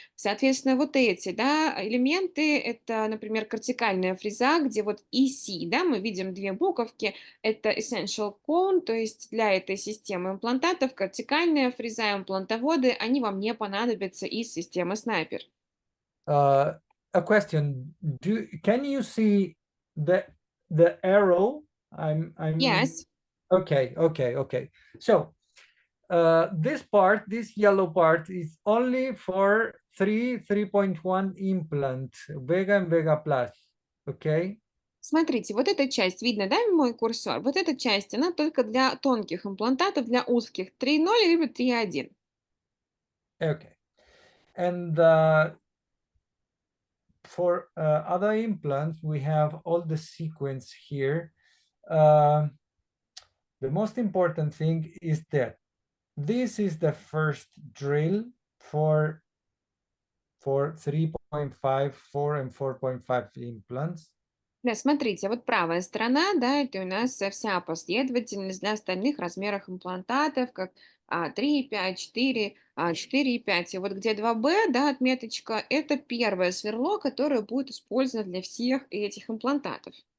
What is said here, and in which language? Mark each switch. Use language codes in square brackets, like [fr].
[ru] Соответственно, вот эти, да, элементы, это, например, кортикальная фреза, где вот EC, да, мы видим две буковки, это Essential Cone, то есть для этой системы имплантатов кортикальная фреза, имплантоводы, они вам не понадобятся из системы снайпер. [en] A question: can you see the arrow? I'm Yes. Okay. So this yellow part is only for 3.1 implant, VEGA and VEGA Plus. Okay. [ru] Смотрите, вот эта часть, видно, да, мой курсор? Вот эта часть, она только для тонких имплантатов, для узких 3.0 либо 3.1. [en] Okay. And for other implants, we have all the sequence here. The most important thing is that this is the first drill for 3.5, 4, and 4.5 implants. [ru] Да, смотрите, вот правая сторона, да, это у нас вся последовательность для остальных размеров имплантатов, как 3, 5, 4, 4 и 5. И вот где 2B, да, отметочка, это первое сверло, которое будет использовано для всех этих имплантатов.